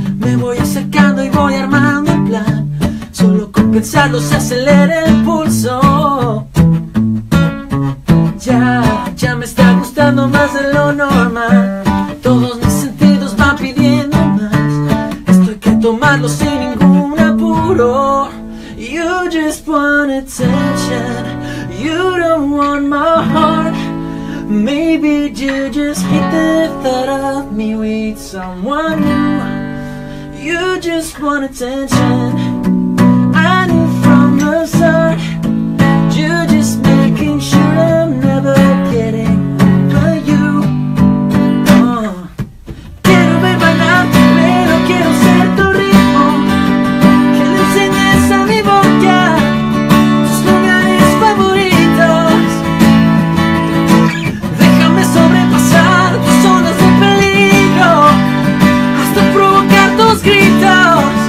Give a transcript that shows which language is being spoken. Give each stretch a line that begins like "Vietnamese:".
Spanish: Me voy acercando y voy armando el plan. Solo con pensarlo se acelera el pulso. Ya me está gustando más de lo normal. Todos mis sentidos van pidiendo más. Esto hay que tomarlo sin ningún apuro.
English: You just want attention. You don't want my heart. Maybe you just hate the thought of me with someone new. You just want attention. I knew from the start. You're just making sure I'm never getting over you.
Spanish: Quiero ver bailar, pero quiero ser tu ritmo. Que le enseñes a mi boca tus lugares favoritos. Déjame sobrepasar tus zonas de peligro, hasta provocar tus gritos.